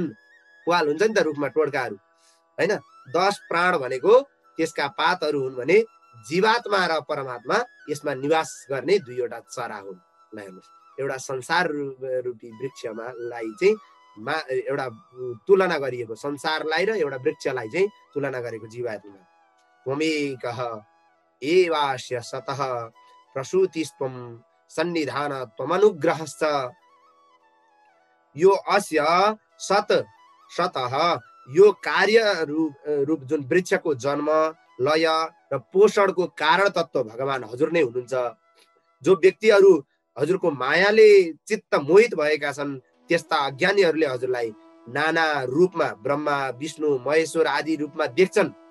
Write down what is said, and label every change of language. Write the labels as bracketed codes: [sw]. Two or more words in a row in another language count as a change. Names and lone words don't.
[ne] पाल हुन्छ नि त रुखमा टोड्काहरू, होइन? 10 प्राण भनेको त्यसका पातहरू हुन् भने जीवात्मा र परमात्मा यसमा निवास गर्ने 2वटा चरा हुन्। ल हेर्नुहोस्, एउटा संसार रूपी वृक्षमालाई चाहिँ एउटा तुलना गरिएको, संसारलाई र एउटा वृक्षलाई चाहिँ तुलना गरेको जीवात्मा। [sa] त्वमेकः एवास्य सतः प्रसूतिस्त्वं सन्निधान त्वमनुग्रहश्च। [ne] यो अस्य सतः यो कार्य रूप जुन वृक्षको जन्म लय र पोषणको कारण तत्त्व भगवान हजुर नै हुनुहुन्छ। जो व्यक्तिहरू हजुरको मायाले चित्त मोहित भएका छन्, त्यस्ता अज्ञानीहरूले हजुरलाई नाना रूपमा ब्रह्मा विष्णु महेश्वर आदि रूपमा देख्छन्।